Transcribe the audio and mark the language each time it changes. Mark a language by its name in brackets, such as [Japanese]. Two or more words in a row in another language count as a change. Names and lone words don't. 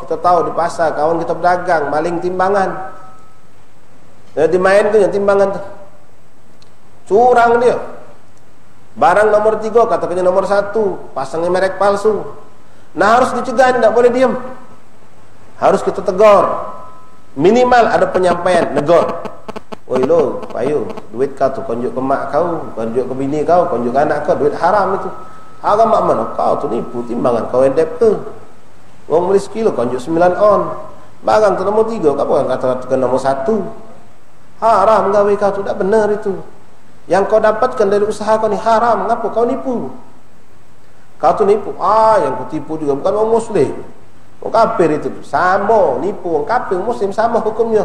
[Indonesian] Kita tahu di pasar kawan kita berdagang, maling timbangan. Dia dimainkan yang timbangan tu, curang dia. Barang nomor 3 katakannya nomor 1, pasangnya merek palsu. Nah, harus dicegah, tidak boleh diam. Harus kita tegur. Minimal ada penyampaian, negur. [Musi] Oi lo, payu, duit kau tu konjuk ke mak kau, konjuk ke bini kau, konjuk ke anak kau, duit haram itu. Haram mak mana? Kau tu nipu timbangan, kau endep tu. Wong beli sekilo konjuk 9 on. Barang tu nomor 3, kau bukan katakan nomor 1. Haram gawe kau tu, tak benar itu. [Indonesian] Yang kau dapatkan dari usaha kau ni haram, ngapa kau nipu? Kau tu nipu. Yang kau tipu juga bukan orang muslim, orang kafir itu. Sama nipu orang kafir, muslim sama hukumnya.